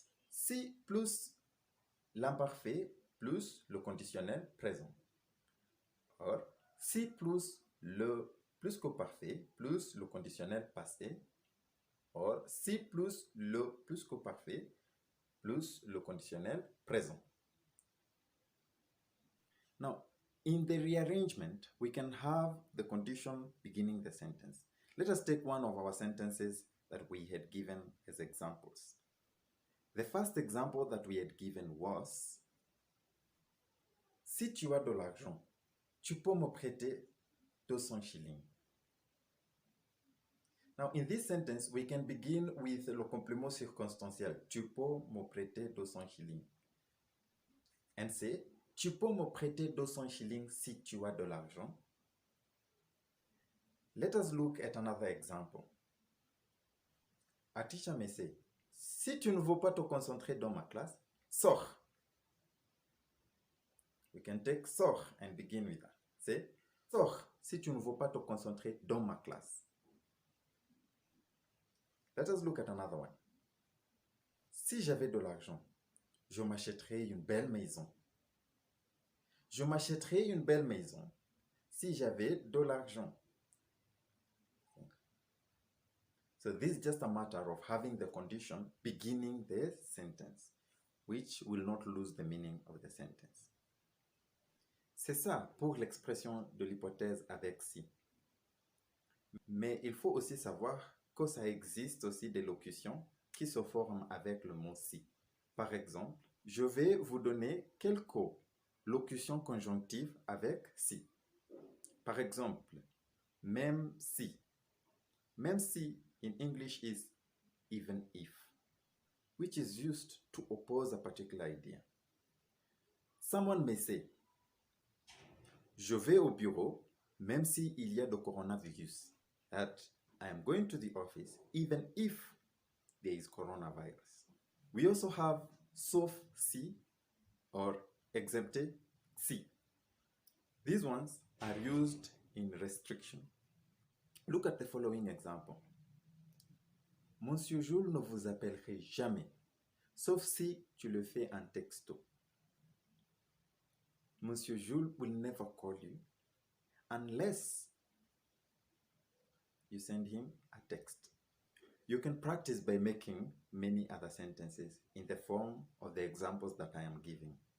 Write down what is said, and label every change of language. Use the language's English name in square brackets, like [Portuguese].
[French] Si plus l'imparfait, plus le conditionnel présent. Or, si plus le plusquo parfait, plus le conditionnel passé. Or, si plus le plusquo parfait, plus le conditionnel présent. [English] Now, in the rearrangement, we can have the condition beginning the sentence. Let us take one of our sentences that we had given as examples. The first example that we had given was, [French] si tu as de l'argent, tu peux me prêter 200 shillings. [English] Now, in this sentence, we can begin with [French] le complément circonstanciel. Tu peux me prêter 200 shillings. [English] And say, [French] tu peux me prêter 200 shillings si tu as de l'argent. [English] Let us look at another example. A teacher may say, [French] si tu ne veux pas te concentrer dans ma classe, sors. [English] We can take sors and begin with that. Say, [French] sors si tu ne veux pas te concentrer dans ma classe. [English] Let us look at another one. [French] Si j'avais de l'argent, je m'achèterais une belle maison. Je m'achèterais une belle maison si j'avais de l'argent. [English] So this is just a matter of having the condition beginning the sentence. which will not lose the meaning of the sentence. [French] C'est ça pour l'expression de l'hypothèse avec si. Mais il faut aussi savoir que ça existe aussi des locutions qui se forment avec le mot si. Par exemple, je vais vous donner quelques locutions conjonctives avec si. Par exemple, même si. Même si [English] in English is even if, which is used to oppose a particular idea. Someone may say, [French] je vais au bureau même s'il y a le coronavirus. [English] That I am going to the office even if there is coronavirus. We also have [French] sauf si [English] or [French] excepté si. [English] These ones are used in restriction. Look at the following example. [French] Monsieur Jules ne vous appellerait jamais, sauf si tu le fais en texto. [English] Monsieur Jules will never call you unless you send him a text. You can practice by making many other sentences in the form of the examples that I am giving.